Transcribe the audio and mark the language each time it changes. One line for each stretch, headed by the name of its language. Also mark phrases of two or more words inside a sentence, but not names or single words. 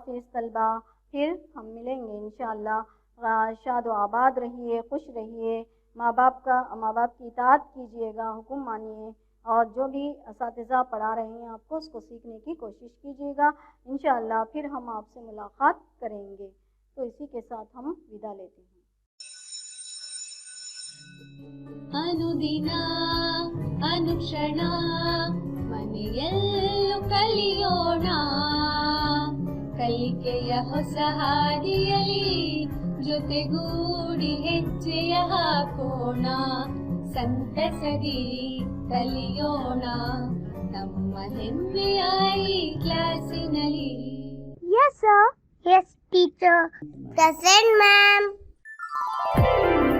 Urdu: اللہ حافظ طلبہ، پھر ہم ملیں گے انشاءاللہ شاد و آباد رہیے، خوش رہیے، ماں باپ کی اطاعت کیجیے گا، حکم مانیے، اور جو بھی اساتذہ پڑھا رہے ہیں آپ کو اس کو سیکھنے کی کوشش کیجیے گا. انشاءاللہ پھر ہم آپ سے ملاقات کریں گے. تو اسی کے ساتھ ہم ودا لیتے ہیں.
Kannada: ಅನುದಿನ ಅನುಕ್ಷಣ ಮನೆಯಲ್ಲೂ ಕಲಿಯೋಣ, ಕಲಿಕೆಯ ಹೊಸ ಹಾದಿಯಲಿ ಜೊತೆಗೂಡಿ ಹೆಜ್ಜೆಯ ಹಾಕೋಣ, ಸಂತಸದಿ ಕಲಿಯೋಣ ನಮ್ಮ ಹೆಮ್ಮೆಯ ಈ ಕ್ಲಾಸಿನಲ್ಲಿ.
English: Yes, sir. Yes, teacher. Present, ma'am.